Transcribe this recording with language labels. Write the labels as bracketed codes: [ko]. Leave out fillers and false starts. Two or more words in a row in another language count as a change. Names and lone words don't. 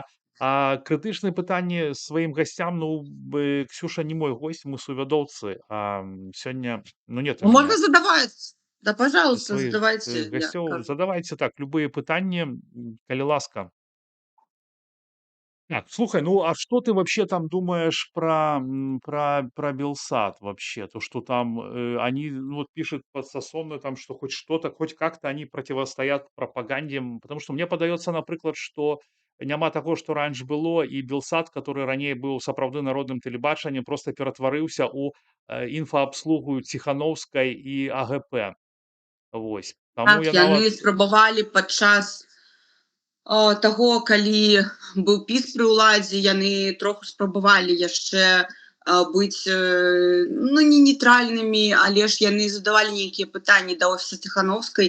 [be] А крытычныя пытанні сваім гасцям, Ксюша не мой госць, мы сувядоўцы, а сёння, [ru] нет у [be] Можна мяне. задаваць. Да, Для [ru] пожалуйста, [be] сваіх [ru] задавайте, я [be] гасцёў. [ru] как [be] Задавайце так любыя пытанні, калі ласка. [ru] Так, слухай, ну а что ты вообще там думаешь про Белсат вообще? То, что там они, ну, вот пишет подсосон, там, что хоть что-то, хоть как-то они противостоят пропаганде. [be] Потому что мне падаецца, напрыклад, што няма таго, што раньш было, і Белсат, который раней быў сапраўды народным тэлебачаннем, просто ператварыўся ў інфаабслугу Ціханаўскай і АГП. Вось. Таму так, я нават яны спрабавалі падчас таго, калі быў піс пры ўладзе, яны троху спрабавалі яшчэ быць ну, не нейтральнымі, але ж яны задавалі нейкія пытанні да офіса Ціханаўскай.